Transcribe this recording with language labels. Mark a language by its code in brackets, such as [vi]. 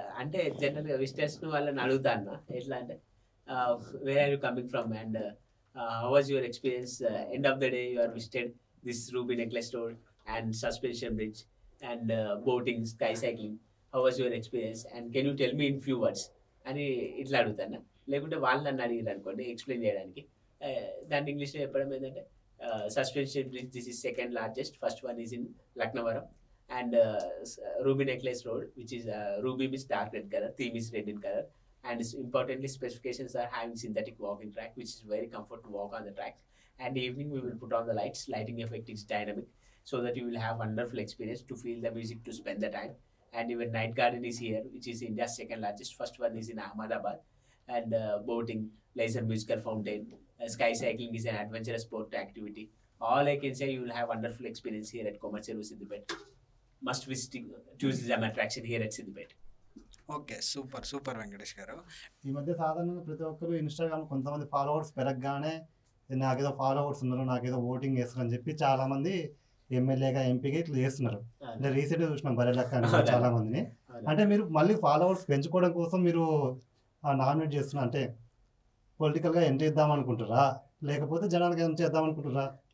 [te] అంటే జనరల్‌గా విజిటర్స్ వాళ్ళని అడుగుతా అన్న. ఎట్లా అంటే [en] Where are you coming from and how was your experience end of the day you are visited this ruby necklace road and suspension bridge and boating, sky cycling. How was your experience and can you tell me in few words [te] అని ఇట్లా అడుగుతాను. లేకుంటే వాళ్ళు నన్ను అడిగారు అనుకోండి explain చేయడానికి. దాన్ని ఇంగ్లీష్‌లో చెప్పడం ఏంటంటే [en] suspension bridge this is second largest, first one is in [te] Laknavaram. [en] And ruby necklace road, which is ruby means dark red color, theme is red in color, and importantly specifications are having synthetic walking track, which is very comfort to walk on the track. And evening we will put on the lights, lighting effect is dynamic, so that you will have wonderful experience to feel the music, to spend the time. And even night garden is here, which is India's second largest, first one is in Ahmedabad. And boating, laser musical fountain, sky cycling is an adventurous sport activity. All I can say, you will have wonderful experience here at Komarcheru Siddipet. Must visit tourism attraction here at Siddipet. [te] Okay, super super Venkatesh గారు. ఈ మధ్య సాధారణంగా ప్రతి ఒక్కరు Instagram కొంతమంది followers పెరగగానే నాకేదో followers ఉన్నారు, నాకేదో ఓటింగ్ చేస్తారు అని చెప్పి చాలా మంది ఎమ్మెల్యేగా ఎంపీగా ఇట్లా చేస్తున్నారు. అంటే రీసెంట్గా చూసినాం బరెలక్క అని చాలా మందిని. అంటే మీరు మళ్ళీ ఫాలోవర్స్ పెంచుకోవడం కోసం మీరు నామినేట్ చేస్తున్నారు, అంటే పొలిటికల్గా ఎంట్రీ ఇద్దాం అనుకుంటారా లేకపోతే జనానికి ఏం చేద్దాం అనుకుంటారా?